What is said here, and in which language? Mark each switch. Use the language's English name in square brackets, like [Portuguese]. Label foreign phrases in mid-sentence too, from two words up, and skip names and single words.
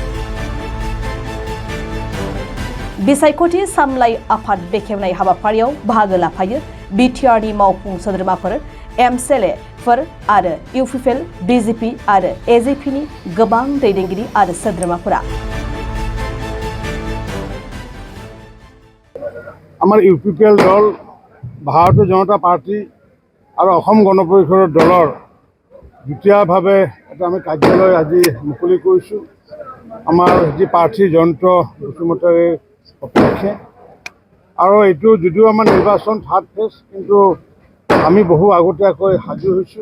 [Bodo] बिसायख'थि सामलाय आफाद बेखेवनाय हाबाफारियाव बाहागो लाफायो बिटिआरनि मावफुं सोद्रोमाफोर, एमएलएफोर आरो इउपिपिएल, बिजेपि आरो एजिपिनि गोबां दैदेनगिरि आरो सोद्रोमाफोरा। [Assamese] আমাৰ ইউপিপিএল দল, ভাৰতীয় জনতা পাৰ্টি আৰু অসম গণ পৰিষদৰ দলৰ যুটীয়াভাৱে এটা আমি কাৰ্যালয় আজি মুকলি কৰিছোঁ। আমাৰ যি প্ৰাৰ্থী জয়ন্ত বসুমতাৰীৰ সপক্ষে, আৰু এইটো যদিও আমাৰ নিৰ্বাচন থাৰ্ড ফেজ, কিন্তু আমি বহু আগতীয়াকৈ সাজু হৈছোঁ।